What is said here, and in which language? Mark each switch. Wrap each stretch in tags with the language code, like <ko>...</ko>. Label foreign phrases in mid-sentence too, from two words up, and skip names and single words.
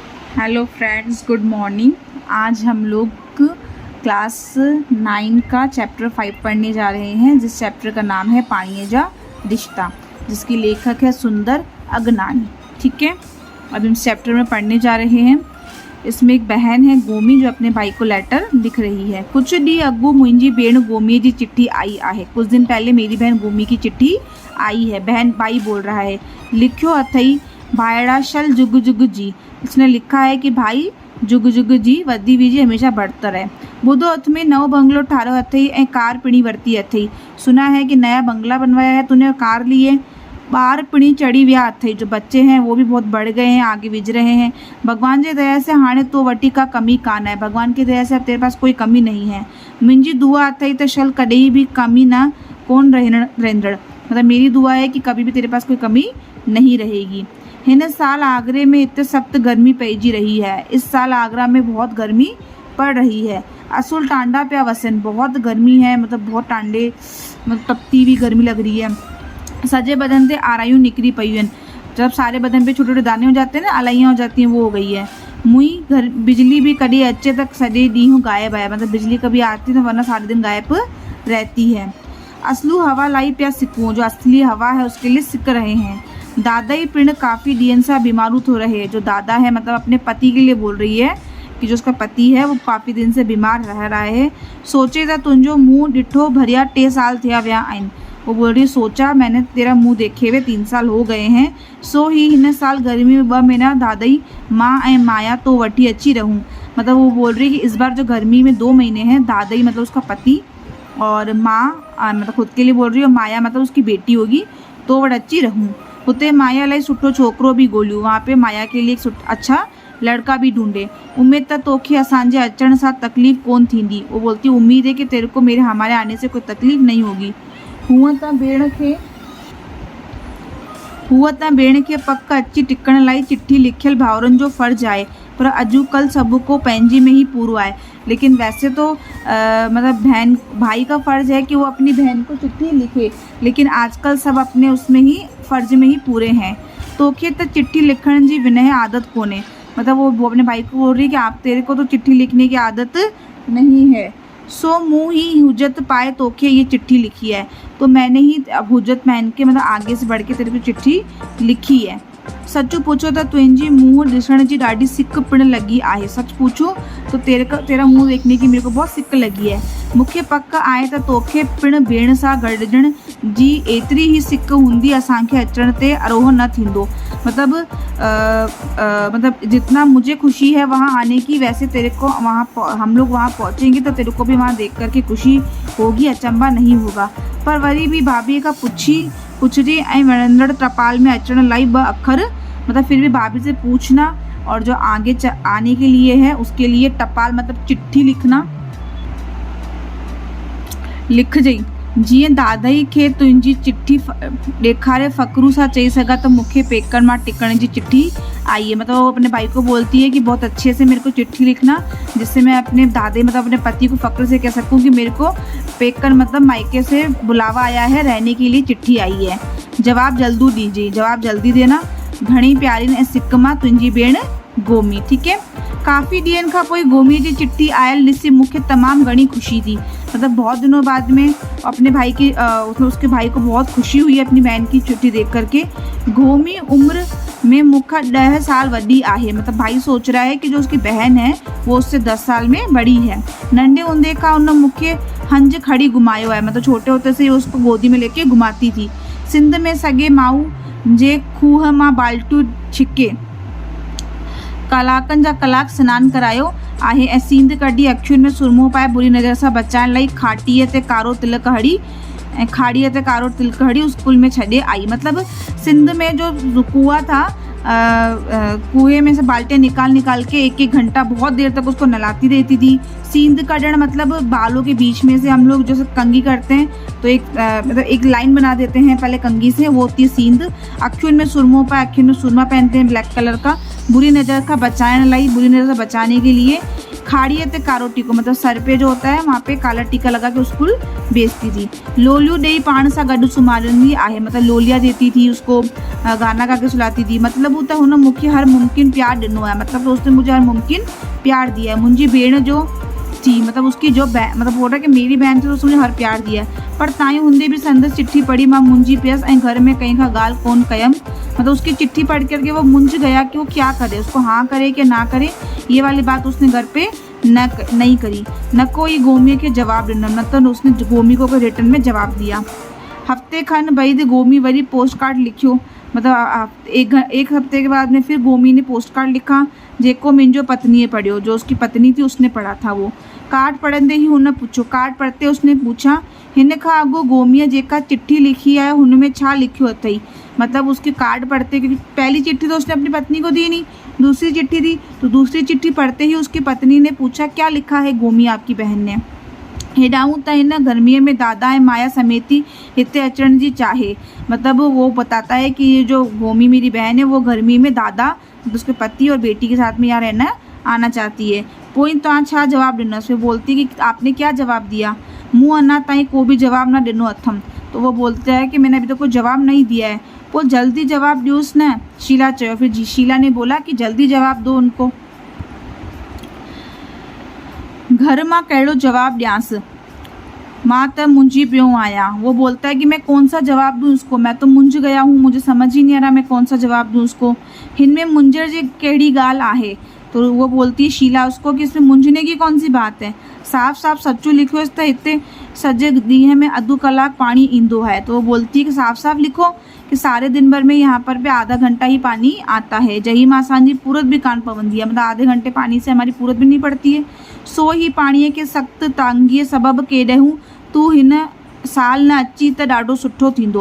<hi>हेलो फ्रेंड्स, गुड मॉर्निंग। आज हम लोग क्लास 9 का चैप्टर 5 पढ़ने जा रहे हैं, जिस चैप्टर का नाम है पाणियजा रिश्ता, जिसकी लेखक है सुंदर अगनानी। ठीक है, अब इस चैप्टर में पढ़ने जा रहे हैं। इसमें एक बहन है गोमी, जो अपने भाई को लेटर लिख रही है।</hi> <sd>कुछ डी अगू मुंहिंजी भेण गोमी जी चिट्ठी आई आहे।</sd> <hi>कुछ दिन पहले मेरी बहन गोमी की चिट्ठी आई है। बहन भाई बोल रहा है, लिखो</hi> <sd>अथई भायड़ा शल जुग जुग जी।</sd> <hi>इसने लिखा है कि भाई</hi> <sd>जुग जुग जी वधी वीजी</sd> <hi>हमेशा बढ़ता रहे।</hi> <sd>बुधो हथ में नओ बंगलो ठारो अथई ऐं कार पिणी वरती अथई।</sd> <hi>सुना है कि नया बंगला बनवाया है तूने, कार ली है।</hi> <sd>ॿार पिणी चढ़ी विया अथई।</sd> <hi>जो बच्चे हैं वो भी बहुत बढ़ गए हैं, आगे विझ रहे हैं।</hi> <sd>भगवान जी दया से हाणे तो वटी का कमी कान है।</sd> <hi>भगवान की दया से अब तेरे पास कोई कमी नहीं है।</hi> <sd>मुंहिंजी दुआ अथई त शल कॾहिं भी कमी ना कोन रहंदड़।</sd> <hi>मतलब मेरी दुआ है कि कभी भी तेरे पास कोई कमी नहीं रहेगी।</hi> <sd>हिन साल आगरे में इतने सख्त गर्मी पईजी रही है।</sd> <hi>इस साल आगरा में बहुत गर्मी पड़ रही है।</hi> <sd>असुल टांडा पिया वसन,</sd> <hi>बहुत गर्मी है, मतलब बहुत टांडे, मतलब तपती हुई गर्मी लग रही है।</hi> <sd>सजे बदन से आरायूं निकरी पई आहिनि।</sd> <hi>जब सारे बदन पे छोटे छोटे दाने हो जाते हैं ना, आलाइयाँ हो जाती हैं, वो हो गई है।</hi> <sd>मुई घर बिजली भी कभी अचे तक सॼे ॾींहुं गायब है।</sd> <hi>मतलब बिजली कभी आती तो वरना सारे दिन गायब रहती है।</hi> <sd>असलू हवा लाई पिया सिकूं,</sd> <hi>जो असली हवा है उसके लिए सिक रहे हैं।</hi> <sd>दादा ही पिण काफ़ी ॾींहंनि सां बीमारू थो रहे।</sd> <hi>जो दादा है मतलब अपने पति के लिए बोल रही है कि जो उसका पति है वो काफ़ी दिन से बीमार रह रहा है।</hi> <sd>सोचे त तुंहिंजो मुंहुं ॾिठो भरिया 3 साल थिया विया आहिनि।</sd> <hi>वो बोल रही है, सोचा मैंने तेरा मुंह देखे हुए 3 साल हो गए हैं।</hi> <sd>सो ही हिन साल गर्मी में 2 महीना दादाई माँ ऐं माया तो वठी अची रहूं।</sd> <hi>मतलब वो बोल रही है कि इस बार जो गर्मी में 2 महीने हैं, दादाई मतलब उसका पति और माँ मतलब खुद के लिए बोल रही है, और माया मतलब उसकी बेटी होगी, तो</hi> <sd>वटि अची रहूं। हुते माया लाइ सुठो छोकिरो भी ॻोल्हियो।</sd> <hi>वहाँ पे माया के लिए एक अच्छा लड़का भी ढूंढे।</hi> <sd>उम्मीद त तोखे असांजे अचण सां तकलीफ़ कोन थींदी।</sd> <hi>वो बोलती उम्मीद है कि तेरे को हमारे आने से कोई तकलीफ़ नहीं होगी।</hi> <sd>हुअं त भेण खे पक अची टिकण लाइ चिट्ठी लिखियल भाउरनि जो फ़र्ज़ु आहे, पर अॼुकल्ह सब को पंहिंजे में ही पूरो आहे।</sd> <hi>लेकिन वैसे तो मतलब भाई का फ़र्ज़ है कि वो अपनी बहन को चिट्ठी लिखे, लेकिन आजकल सब अपने उसमें ही फ़र्ज़ में ही पूरे हैं।</hi> <sd>तोखे त चिट्ठी लिखण जी विनय आदत कोने।</sd> <hi>मतलब वो अपने भाई को बोल रही है कि आप तेरे को तो चिट्ठी लिखने की आदत नहीं है।</hi> <sd>सो मुँह ही हुज्जत पाए तोखे ये चिट्ठी लिखी है।</sd> <hi>तो मैंने ही अब हुज्जत पहन के मतलब आगे से बढ़ के तेरे को चिट्ठी लिखी है।</hi> <sd>सच पूछो तो तुंहिंजी मुंहुं ॾिसण जी ॾाढी सिक पिण लगी आहे।</sd> <hi>सच पूछो तो तेरा मुंह देखने की मेरे को बहुत सिक लगी है।</hi> <sd>मूंखे पक आहे त तोखे पिण भेण सां गॾिजण जी एतिरी ही सिक हूंदी, असांखे अचण ते अरोह न थींदो।</sd> <hi>मतलब मतलब जितना मुझे खुशी है वहाँ आने की, वैसे तेरे को वहाँ हम लोग वहाँ पहुँचेंगे तो तेरे को भी वहाँ देख कर के खुशी होगी, अचंभा नहीं होगा।</hi> <sd>पर वरी भी भाभी का पुछरी ऐं वणंदड़ टपाल में अचण लाइ 2 अखर,</sd> <hi>मतलब फिर भी भाभी से पूछना और जो आगे आने के लिए है उसके लिए टपाल मतलब चिट्ठी लिखना।</hi> <sd>लिख जई, जीअं दादाई खे तुंहिंजी चिट्ठी ॾेखारे फ़ख्रू सां चई सघां त मूंखे पेकनि मां टिकण जी चिट्ठी आई है।</sd> <hi>मतलब वो अपने भाई को बोलती है कि बहुत अच्छे से मेरे को चिट्ठी लिखना, जिससे मैं अपने दादे मतलब अपने पति को फ़ख्र से कह सकूं कि मेरे को पेकन मतलब मायके से बुलावा आया है, रहने के लिए चिट्ठी आई है। जवाब जल्दी दीजिए, जवाब जल्दी देना।</hi> <sd>घणी प्यारी ऐं सिक मां तुंहिंजी भेण गोमी।</sd> <hi>ठीक है,</hi> <sd>काफ़ी ॾींहंनि खां पोइ गोमी जी चिट्ठी आयल ॾिसी मूंखे तमामु घणी खुशी थी।</sd> <hi>मतलब बहुत दिनों बाद में अपने भाई की उसके भाई को बहुत खुशी हुई अपनी बहन की चिट्ठी देख करके।</hi> <sd>गोमी उम्र में मूंखां 10 साल वॾी आहे।</sd> <hi>मतलब भाई सोच रहा है कि जो उसकी बहन है वो उससे 10 साल में बड़ी है।</hi> <sd>नंढे हूंदे खां उन मूंखे हंज खड़ी घुमायो है।</sd> <hi>मतलब छोटे होते से उसको गोदी में लेके घुमाती थी।</hi> <sd>सिंध में सॻे माऊ जे खूह मां बाल्टियूं छिके कलाकनि जा कलाक सनानु करायो आहे ऐं सींद कढी अखियुनि में सुरमो पाए बुरी नज़र सां बचाइण लाइ खाड़ीअ ते कारो तिलक हड़ी स्कूल में छॾे आई।</sd> <hi>मतलब सिंध में जो कुआं था, कुएं में से बाल्टियाँ निकाल के 1-1 घंटा बहुत देर तक उसको नहलाती रहती थी।</hi> <sd>सींद कढ़ण</sd> <hi>मतलब बालों के बीच में से हम लोग जैसे कंघी करते हैं तो मतलब एक लाइन बना देते हैं पहले कंघी से, वो होती है सींद।</hi> <sd>अखियुनि में सुरमो पाए,</sd> <hi>अखियुनि में सुरमा पहनते हैं ब्लैक कलर का। बुरी नज़र का बचाने के लिए</hi> <sd>खाड़ीअ ते कारो टीको,</sd> <hi>मतलब सर पे जो होता है वहाँ पे काला टीका लगा के उसको बेचती थी।</hi> <sd>लोलियूं ॾेई पाण सां गॾु सुम्हारंदी आहे,</sd> <hi>मतलब लोलिया देती थी उसको, गाना गा के सुलाती थी।</hi> <sd>मतलब वो तो हुन मूंखे हर मुमकिन प्यार ॾिनो है,</sd> <hi>मतलब उसने मुझे हर मुमकिन प्यार दिया है।</hi> <sd>मुंहिंजी भेण जो थी,</sd> <hi>मतलब उसकी जो मतलब बोल रहा है कि मेरी बहन थी तो उसने मुझे हर प्यार दिया है,</hi> <sd>पर ताईं हूंदे भी संदसि चिट्ठी पढ़ी मां मुंझी पियसि ऐं घर में कंहिं खां ॻाल्हि कोन कयमि।</sd> <hi>मतलब उसकी चिट्ठी पढ़ करके वो मुंझ गया कि वो क्या करे, उसको हाँ करे कि ना करे, ये वाली बात उसने घर पे नहीं करी।</hi> <sd>न कोई गोमी के जवाब ॾिनो,</sd> <hi>न तो उसने गोमी को रिटर्न में जवाब दिया।</hi> <sd>हफ्ते खन बैदि गोमी वरी पोस्ट कार्ड लिखियो,</sd> <hi>मतलब एक हफ्ते के बाद में फिर गोमी ने पोस्ट कार्ड लिखा,</hi> <sd>जेको मुंहिंजो पत्नीअ पढ़ियो,</sd> <hi>जो उसकी पत्नी थी उसने पढ़ा था।</hi> <sd>वो कार्ड पढ़ंदे ही हुन पूछो,</sd> <hi>कार्ड पढ़ते उसने पूछा,</hi> <sd>हिन खां अॻु गोमीअ जेका चिट्ठी लिखी है हुनमें छा लिखियो अथई।</sd> <hi>मतलब उसके कार्ड पढ़ते, क्योंकि पहली चिट्ठी तो उसने अपनी पत्नी को दी नहीं, दूसरी चिट्ठी दी, तो दूसरी चिट्ठी पढ़ते ही उसकी पत्नी ने पूछा, क्या लिखा है गोमी आपकी बहन ने।</hi> <sd>हेॾाऊं त हिन गर्मीअ में दादा ऐं माया समेती हिते अचण जी चाहे।</sd> <hi>मतलब वो बताता है कि ये जो गोमी मेरी बहन है वो गर्मी में दादा, उसके पति और बेटी के साथ में यहाँ रहना आना चाहती है।</hi> <sd>पोइ तव्हां छा जवाब ॾिनसि।</sd> <hi>वो बोलती कि आपने क्या जवाब दिया।</hi> <sd>मूं अञा ताईं को भी जवाब न ॾिनो अथमि।</sd> <hi>तो वो बोलता है कि मैंने अभी तक कोई जवाब नहीं दिया है।</hi> <sd>पोइ जल्दी जवाब ॾियोसि न, शीला चयो।</sd> <hi>फिर शीला ने बोला कि जल्दी जवाब दो उनको।</hi> <sd>घर मां कहिड़ो जवाब ॾियांसि, मां त मुंझी पियो आहियां।</sd> <hi>वो बोलता है कि मैं कौन सा जवाब दूँ उसको, मैं तो मुंझ गया हूँ, मुझे समझ ही नहीं आ रहा मैं कौन सा जवाब दूँ उसको।</hi> <sd>हिनमें मुंझण जी कहिड़ी ॻाल्हि आहे।</sd> <hi>तो वो बोलती है शीला उसको कि इसमें मुंझने की कौन सी बात है,</hi> <sd>साफ़ साफ़ सच्चो लिखो त हिते सॼे ॾींहं में अधु कलाक पानी ईंदो है।</sd> <hi>तो वो बोलती है कि साफ़ साफ़ लिखो कि सारे दिन भर में यहाँ पर भी आधा घंटा ही पानी आता है,</hi> <sd>जही मां असांजी पूरत भी कान पवंदी है,</sd> <hi>मतलब आधे घंटे पानी से हमारी पूरत भी नहीं पड़ती है।</hi> <sd>सो ही पाणीअ के सख़्तु तांगीअ सबबु केॾहूं तू हिन साल न अची त ॾाढो सुठो थींदो।</sd>